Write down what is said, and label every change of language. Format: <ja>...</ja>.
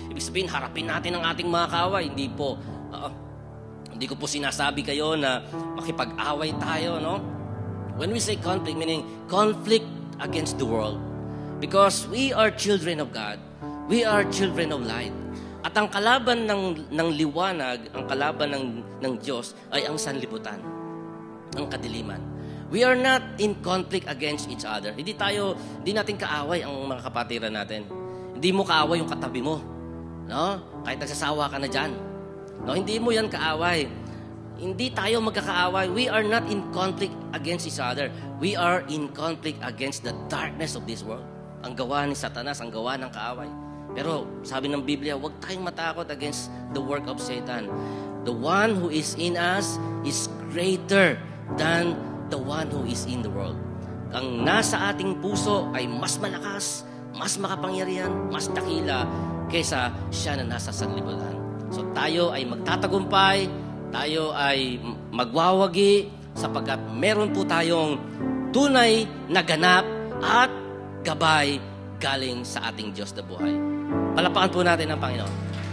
<tl>Ibig sabihin, harapin natin ang ating mga kaaway. Hindi po. Hindi ko po sinasabi kayo na makipag-away tayo, no?</tl> <en>When we say conflict, meaning conflict against the world. Because we are children of God. We are children of light.</en> <tl>At ang kalaban ng liwanag, ang kalaban ng Diyos ay ang sanlibutan, ang kadiliman.</tl> <en>We are not in conflict against each other.</en> <tl>Hindi natin kaaway ang mga kapatiran natin. Hindi mo kaaway yung katabi mo. No? Kahit nagsasawa ka na dyan. No? Hindi mo yan kaaway. Hindi tayo magkakaaway.</tl> <en>We are not in conflict against each other. We are in conflict against the darkness of this world.</en> <tl>Ang gawa ni Satanas, ang gawa ng kaaway. Pero sabi ng Biblia, huwag tayong matakot</tl> <en>against the work of Satan. The one who is in us is greater than the one who is in the world.</en> <tl>Ang nasa ating puso ay mas malakas, mas makapangyarihan, mas dakila kaysa siya na nasa sanlibutan. So tayo ay magtatagumpay, tayo ay magwawagi sapagkat meron po tayong tunay na ganap at gabay galing sa ating Diyos na buhay. Palapakan po natin ang Panginoon.</tl>